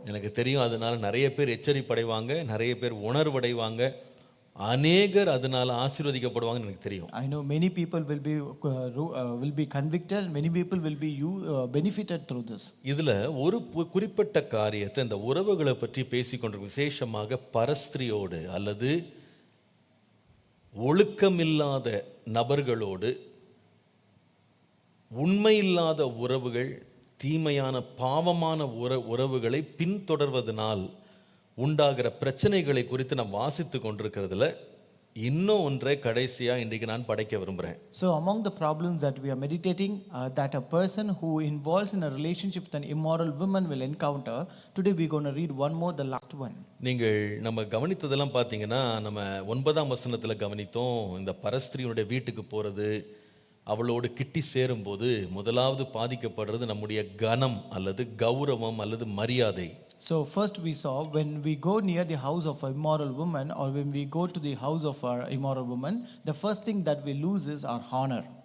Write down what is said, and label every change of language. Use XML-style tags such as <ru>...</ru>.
<ta>எனக்கு தெரியும், அதனால நிறைய பேர் எச்சரிப்படைவாங்க, நிறைய பேர் உணர்வடைவாங்க, அநேகர் அதனால ஆசீர்வதிக்கப்படுவாங்கன்னு எனக்கு தெரியும்.</ta> <en>I know many people will be convicted, many people will be benefited through this.</en> <ta>இதுல ஒரு குறிப்பிட்ட காரியத்தை, இந்த உறவுகளை பற்றி பேசிக்கொண்டிருக்கும், விசேஷமாக பரஸ்திரியோடு அல்லது ஒழுக்கமில்லாத நபர்களோடு, உண்மையில்லாத உறவுகள், தீமையான பாவமான உறவுகளை பின்தொடர்வதனால் உண்டாகிற பிரச்சனைகளை குறித்து நான் வாசித்து கொண்டிருக்கிறதுல இன்னும் ஒன்றை கடைசியா இன்றைக்கு நான் படைக்க விரும்புகிறேன்.</ta> <en>So among the problems that we are meditating, that a person who involves in a relationship with an immoral woman will encounter, today we are going to read one more, the last one.</en> <ta>நீங்கள் நம்ம கவனித்ததெல்லாம் பார்த்தீங்கன்னா, நம்ம 9ஆம் வசனத்தில் கவனித்தோம். இந்த பரஸ்திரியுடைய வீட்டுக்கு போகிறது, அவளோடு கிட்டி சேரும்போது முதலாவது பாதிக்கப்படுறது நம்முடைய கனம் அல்லது கௌரவம் அல்லது மரியாதை.</ta> <en>So first we saw when we go near the house of an immoral woman or when we go to the house of our immoral woman, the first thing that we lose is our honor.</en>